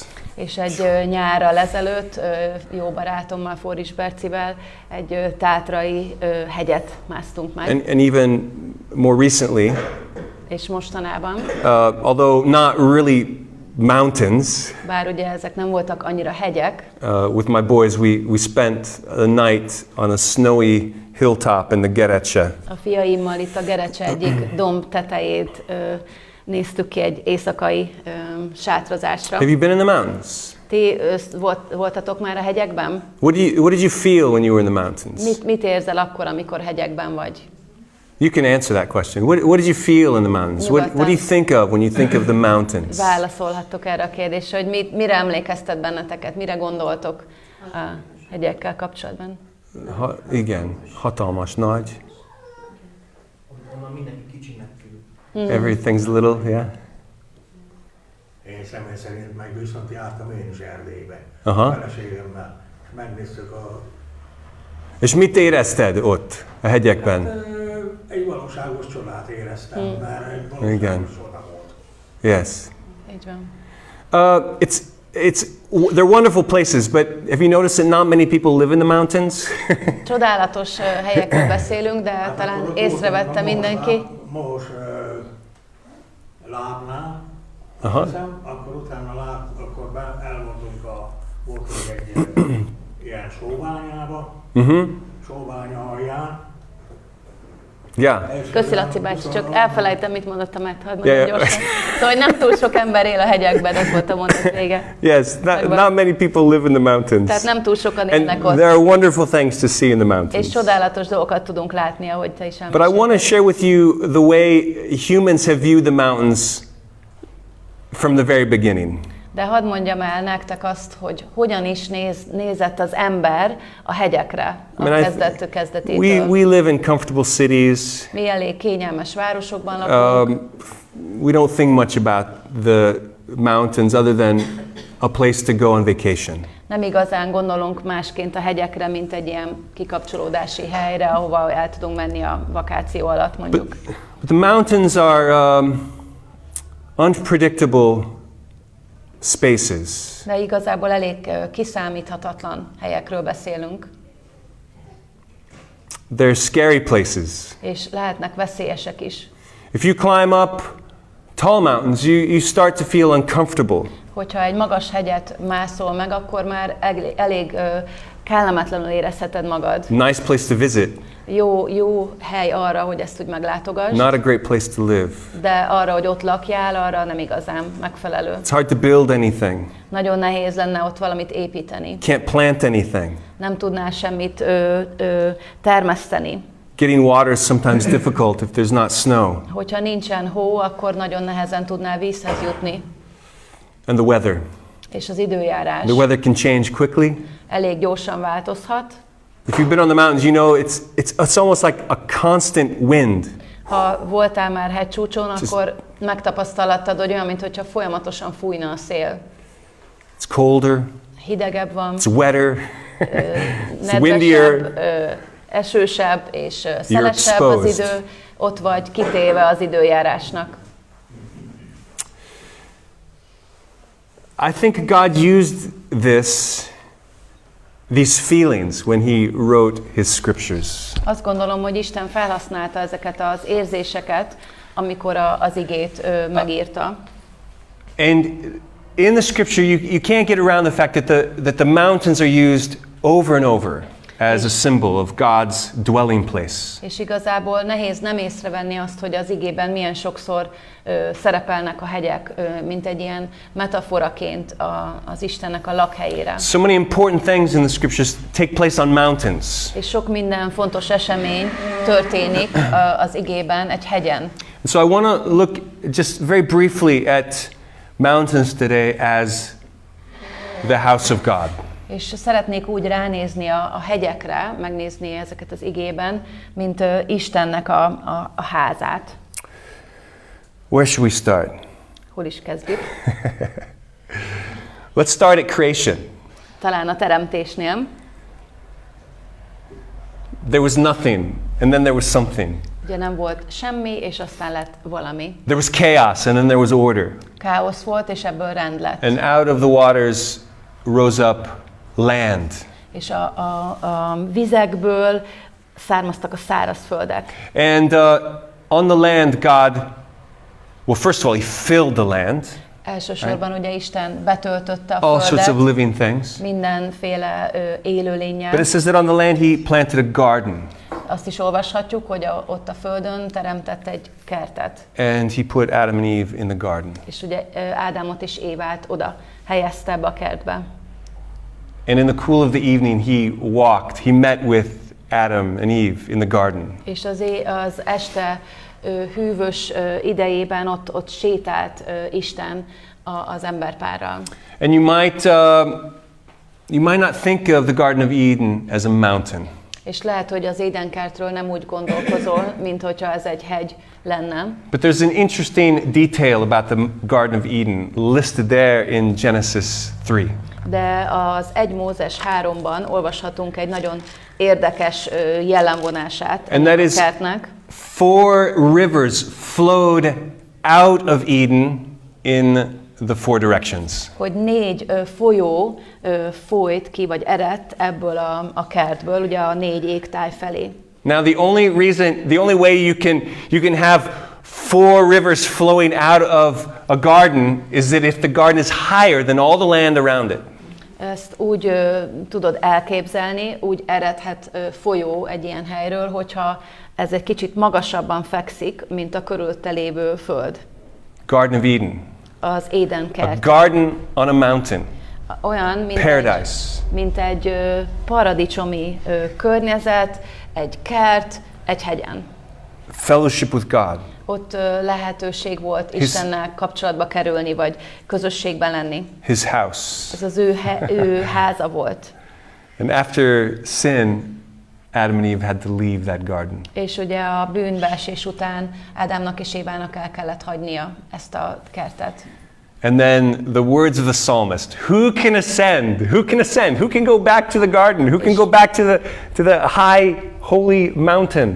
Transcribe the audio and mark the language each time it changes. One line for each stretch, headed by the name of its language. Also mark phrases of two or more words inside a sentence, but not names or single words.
Hungarian: És egy nyárral ezelőtt jó barátommal, Foris Bercivel egy tátrai hegyet másztunk meg.
English: And even more recently,
Hungarian: és mostanában,
English: although not really mountains,
Hungarian: bár ugye ezek nem voltak annyira hegyek,
English: with my boys we spent a night on a snowy hilltop in the Gerecse.
Hungarian: A fiaimmal itt a Gerecse egyik domb tetejét néztük ki egy éjszakai sátrazásra.
English: Have you been in the mountains?
Hungarian: Ti voltatok már a hegyekben?
English: What did you feel when you were in the mountains?
Hungarian: Mit érzel akkor, amikor hegyekben vagy?
English: You can answer that question. What did you feel in the mountains? What do you think of when you think of the mountains?
Hungarian: Válaszolhattok erre a kérdésre, hogy mire emlékeztet benneteket, mire gondoltok a hegyekkel kapcsolatban? Igen, hatalmas, nagy. Onnan mindenki kicsinek tűnik.
English: Everything's little, yeah.
Hungarian: Én személy szerint meg viszont jártam én is Erdélybe. Aha. Feleségemmel, és megnéztük a... És mit érezted ott, a hegyekben? Hát, egy valóságos csodát éreztem, mert egy valóságos csoda volt.
English: Yes.
Hungarian: Így van.
English: They're wonderful places, but have you noticed that not many people live in the mountains?
Hungarian: Csodálatos helyekről beszélünk, de talán észrevette mindenki. Most lábnál, hiszem, akkor utána elmondtunk voltunk egy ilyen sóbányába, sóbánya alján.
English: Yeah.
Hungarian: Köszi, Laci bácsi, csak elfelejtem, mit mondottam, mert nagyon gyorsan. Szóval, hogy nem túl sok ember él a hegyekben, ez volt a mondat vége.
English: Yes, not many people live in the mountains.
Hungarian: Tehát nem túl sokan élnek ott.
English: There are wonderful things to see in the mountains.
Hungarian: És csodálatos dolgokat tudunk látni, ahogy te is említetted.
English: But I want to share with you the way humans have viewed the mountains from the very beginning.
Hungarian: De hadd mondjam el nektek azt, hogy hogyan is nézett az ember a hegyekre a kezdetétől.
English: We live in comfortable cities.
Hungarian: Mi elég kényelmes városokban lakunk.
English: We don't think much about the mountains other than a place to go on vacation.
Hungarian: Nem igazán gondolunk másként a hegyekre, mint egy ilyen kikapcsolódási helyre, ahova el tudunk menni a vakáció alatt, mondjuk.
English: But the mountains are unpredictable spaces.
Hungarian: De igazából elég kiszámíthatatlan helyekről beszélünk.
English: They're scary places.
Hungarian: És lehetnek veszélyesek is.
English: If you climb up tall mountains, you start to feel uncomfortable.
Hungarian: Hogyha egy magas hegyet mászol meg, akkor már elég kellemetlenül érezheted magad.
English: Nice place to visit.
Hungarian: Jó hely arra, hogy ezt úgy meglátogass.
English: Not a great place to live.
Hungarian: De arra, hogy ott lakjál, arra nem igazán megfelelő.
English: It's hard to build anything.
Hungarian: Nagyon nehéz lenne ott valamit építeni.
English: Can't plant anything.
Hungarian: Nem tudnál semmit termeszteni.
English: Getting water is sometimes difficult if there's not snow.
Hungarian: Hogyha nincsen hó, akkor nagyon nehezen tudnál vízhez jutni.
English: And the weather.
Hungarian: És az időjárás.
English: The weather can change quickly.
Hungarian: Elég gyorsan változhat.
English: If you've been on the mountains, you know it's almost like a constant wind.
Hungarian: Ha voltál már hegycsúcson, akkor megtapasztalhattad, hogy olyan, mintha folyamatosan fújna a szél.
English: It's colder.
Hungarian: Hidegebb van.
English: It's wetter. It's windier.
Hungarian: Esősebb és szelesebb az idő. Ott vagy kitéve az időjárásnak.
English: I think God used these feelings when he wrote his scriptures.
Hungarian: Azt gondolom, hogy Isten felhasználta ezeket az érzéseket, amikor az igét megírta.
English: And in the scripture you can't get around the fact that the mountains are used over and over. as a symbol of God's dwelling place.
Hungarian: És igazából nehéz nem észrevenni azt, hogy az igében milyen sokszor szerepelnek a hegyek, mint egy ilyen metaforaként az Istennek a lakhelyére.
English: So many important things in the scriptures take place on mountains.
Hungarian: És sok minden fontos esemény történik az igében egy hegyen.
English: And so I want to look just very briefly at mountains today as the house of God.
Hungarian: És szeretnék úgy ránézni a hegyekre, megnézni ezeket az igében, mint Istennek a házát.
English: Where should we start?
Hungarian: Hol is kezdjük?
English: Let's start at creation.
Hungarian: Talán a teremtésnél.
English: There was nothing, and then there was something.
Hungarian: Ugye nem volt semmi, és aztán lett valami.
English: There was chaos, and then there was order.
Hungarian: Káosz volt, és ebből rend lett.
English: And out of the waters rose up land.
Hungarian: És a vizekből származtak a szárazföldek.
English: And on the land, God, well, first of all, He filled the land.
Hungarian: Elsősorban ugye Isten betöltötte a
English: All sorts of
Hungarian: földet
English: living things.
Hungarian: mindenféle élőlénnyel.
English: But it says that on the land He planted a garden.
Hungarian: Azt is olvashatjuk, hogy ott a földön teremtett egy kertet.
English: And He put Adam and Eve in the garden.
Hungarian: És ugye Ádámot és Évát oda helyezte ebbe a kertbe.
English: And in the cool of the evening, He met with Adam and Eve in the garden.
Hungarian: És az este hűvös idejében ott sétált Isten az emberpárral.
English: And you might not think of the Garden of Eden as a mountain.
Hungarian: És lehet, hogy az Édenkertről nem úgy gondolkozol, mint hogyha ez egy hegy lenne.
English: But there's an interesting detail about the Garden of Eden listed there in Genesis 3.
Hungarian: De az 1 Mózes 3-ban olvashatunk egy nagyon érdekes jellemvonását
English: And that
Hungarian: a
English: is
Hungarian: kertnek.
English: 4 rivers flowed out of Eden in the 4 directions.
Hungarian: Hogy 4 folyó folyt ki, vagy eredt ebből a kertből, ugye a 4 égtáj felé.
English: Now the only way you can have 4 rivers flowing out of a garden is that if the garden is higher than all the land around it.
Hungarian: Ezt úgy tudod elképzelni, úgy eredhet folyó egy ilyen helyről, hogyha ez egy kicsit magasabban fekszik, mint a körülötte lévő föld.
English: Garden of Eden.
Hungarian: Az Éden kert.
English: A garden on a mountain.
Hungarian: Olyan, mint egy paradicsomi környezet, egy kert, egy hegyen.
English: Fellowship with God.
Hungarian: Ott lehetőség volt Istennel kapcsolatba kerülni, vagy közösségben lenni.
English: His house.
Hungarian: Ez az ő háza volt.
English: And after sin, Adam and Eve had to leave that garden.
Hungarian: És ugye a bűnbeesés után Ádámnak és Évának el kellett hagynia ezt a kertet.
English: And then the words of the psalmist, who can ascend? Who can ascend? Who can go back to the garden? Who can go back to the high holy mountain?